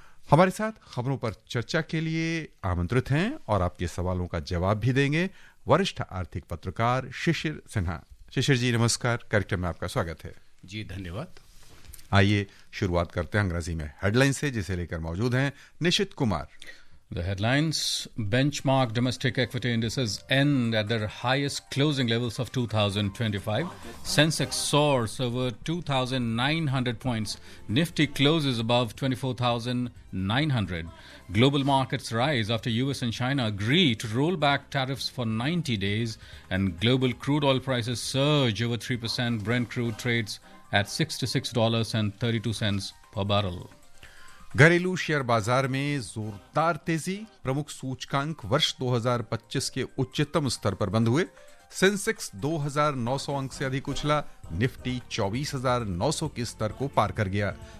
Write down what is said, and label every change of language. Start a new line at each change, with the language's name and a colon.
Hindi: हमारे साथ खबरों पर चर्चा के लिए आमंत्रित हैं और आपके सवालों का जवाब भी देंगे वरिष्ठ आर्थिक पत्रकार शिशिर सिन्हा। शिशिर जी नमस्कार, कार्यक्रम में आपका स्वागत है। जी धन्यवाद। आइए शुरुआत करते हैं अंग्रेजी में हेडलाइन से, जिसे लेकर मौजूद हैं निशित Kumar.
English: The headlines: benchmark domestic equity indices end at their highest closing levels of 2025. Sensex soars over 2,900 points. Nifty closes above 24,900. Global markets rise after US and China agree to roll back tariffs for 90 days. And global crude oil prices surge over 3%. Brent crude trades at $66.32 per barrel.
Hindi: घरेलू share बाजार में जोरदार तेजी। प्रमुख सूचकांक वर्ष 2025 के उच्चतम स्तर पर बंद हुए। सेंसेक्स 2,900 अंक से अधिक उछला। निफ्टी 24,900 के स्तर को पार कर गया।